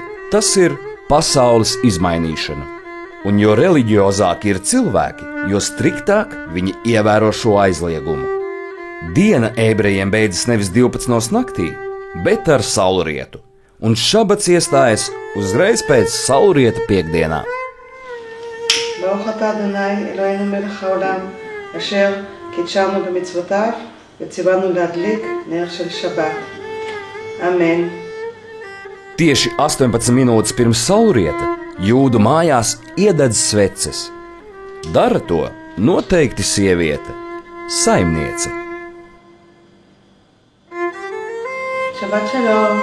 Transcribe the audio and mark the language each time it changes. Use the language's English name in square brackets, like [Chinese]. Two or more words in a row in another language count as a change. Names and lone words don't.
[Latvian] Tas ir pasaules izmainīšana. Un jo reliģiozāki ir cilvēki, jo striktāk viņi ievēro šo aizliegumu. Diena ebrejiem beidzas nevis 12 naktī, bet ar saulrietu, un šabats iestājas uzreiz pēc saulrieta piekdienā. [Hebrew] ברוך אתה אדוני אלוהינו מלך העולם אשר קידשנו במצוותיו וציוונו להדליק נר של שבת. [Latvian] Amen. Tieši 18 minūtes pirms saulrieta jūdu mājās iededz sveces. Dara to noteikti sieviete, saimniece. [Hebrew] שבת שלום.